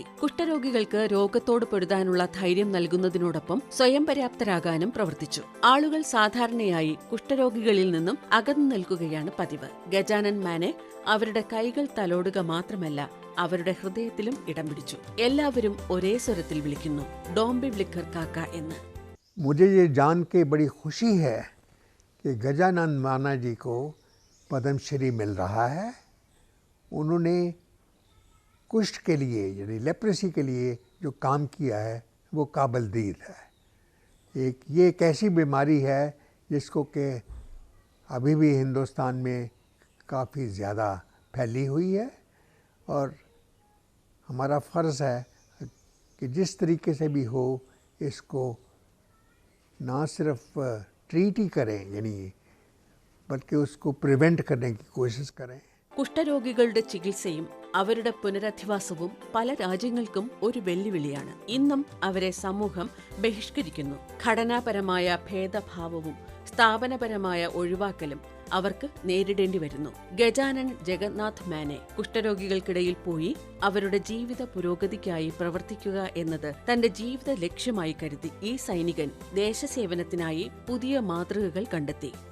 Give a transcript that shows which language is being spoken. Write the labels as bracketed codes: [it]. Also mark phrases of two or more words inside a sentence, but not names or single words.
[ml] കുഷ്ഠരോഗികൾക്ക് രോഗത്തോട് പൊരുതാനുള്ള ധൈര്യം നൽകുന്നതിനോടൊപ്പം സ്വയം പര്യാപ്തരാകാനും പ്രവർത്തിച്ചു. ആളുകൾ സാധാരണയായി കുഷ്ഠരോഗികളിൽ നിന്നും അകന്നു നിൽക്കുകയാണ് പതിവ്. ഗജാനൻ മാനെ അവരുടെ കൈകൾ തലോടുക മാത്രമല്ല, അവരുടെ ഹൃദയത്തിലും ഇടം പിടിച്ചു. എല്ലാവരും ഒരേ സ്വരത്തിൽ വിളിക്കുന്നു, ഡോംബി വിളിക്കർ കാക്ക എന്ന്. [hi] मुझे ये जान के बड़ी खुशी है कि गजानन माना जी को पद्मश्री मिल रहा है। उन्होंने कुष्ठ के लिए यानी लेप्रेसी के लिए जो काम किया है वो काबिल-दीद है। ये एक ऐसी बीमारी है जिसको कि अभी भी हिंदुस्तान में काफ़ी ज़्यादा फैली हुई है और हमारा फ़र्ज़ है कि जिस तरीके से भी हो इसको ना सिर्फ ट्रीट ही करें यानी बल्कि उसको प्रिवेंट करने की कोशिश करें। [ml] കുഷ്ഠരോഗികളുടെ ചികിത്സയും അവരുടെ പുനരധിവാസവും പല രാജ്യങ്ങൾക്കും ഒരു വെല്ലുവിളിയാണ്. ഇന്നും അവരെ സമൂഹം ബഹിഷ്കരിക്കുന്നു. ഘടനാപരമായ ഭേദഭാവവും സ്ഥാപനപരമായ ഒഴിവാക്കലും അവർക്ക് നേരിടേണ്ടി വരുന്നു. ഗജാനൻ ജഗന്നാഥ് മാനെ കുഷ്ഠരോഗികൾക്കിടയിൽ പോയി അവരുടെ ജീവിത പുരോഗതിക്കായി പ്രവർത്തിക്കുക എന്നത് തന്റെ ജീവിത ലക്ഷ്യമായി കരുതി ഈ സൈനികൻ ദേശസേവനത്തിനായി പുതിയ മാതൃകകൾ കണ്ടെത്തി.